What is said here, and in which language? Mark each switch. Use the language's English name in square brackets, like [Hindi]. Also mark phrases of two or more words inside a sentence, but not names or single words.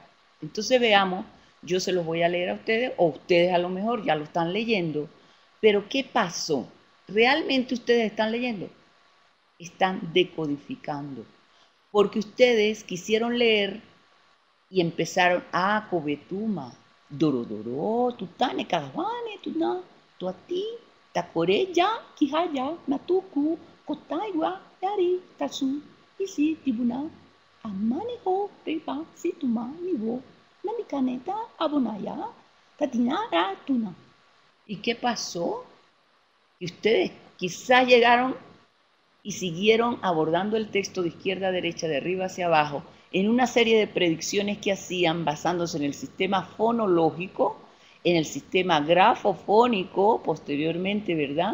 [Spanish] Entonces veamos, yo se los voy a leer a ustedes, o ustedes a lo mejor ya lo están leyendo, pero ¿qué pasó? ¿Realmente ustedes están leyendo? Están decodificando, porque ustedes quisieron leer y empezaron a cobetuma, dorodoro, tutane, kagawane, tuna, tuati, tacoreya, quijaya, matuku, cotaiwa, yari, tasu, isi, tibuna, amanejo, pepa, situma, nivo, namicaneta, abonaya, tatinara, tuna. ¿Y qué pasó? Que ustedes quizás llegaron y siguieron abordando el texto de izquierda a derecha, de arriba hacia abajo, en una serie de predicciones que hacían basándose en el sistema fonológico, en el sistema grafofónico, posteriormente, ¿verdad?